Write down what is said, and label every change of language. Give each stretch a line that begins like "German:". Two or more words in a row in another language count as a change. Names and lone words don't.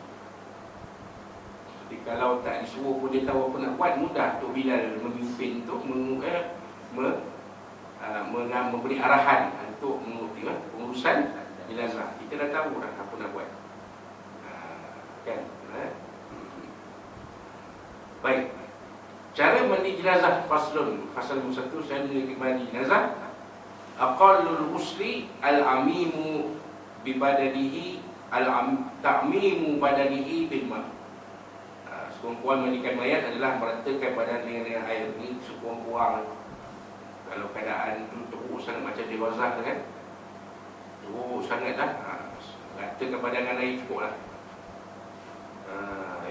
Malay: Jadi kalau tak disuruh pun dia tahu apa nak buat, mudah Tok Bilal memimpin untuk memberi arahan untuk pengurusan jenazah. Kita dah tahu dah apa nak buat. Kan? Baik. Cara mandi jenazah faslun. Fasal 1, saya mandi jenazah.
Arabic: أقل الغسل العميم ببدنه تعميم بدنه بالماء'.
Malay: Sekurang-kurang mandikan mayat adalah meratakan badan dengan air. Ini sekurang-kurang. Kalau keadaan tu teruk sangat macam di Razak kan, teruk sangat dah, ratakan badan dengan air cukup lah.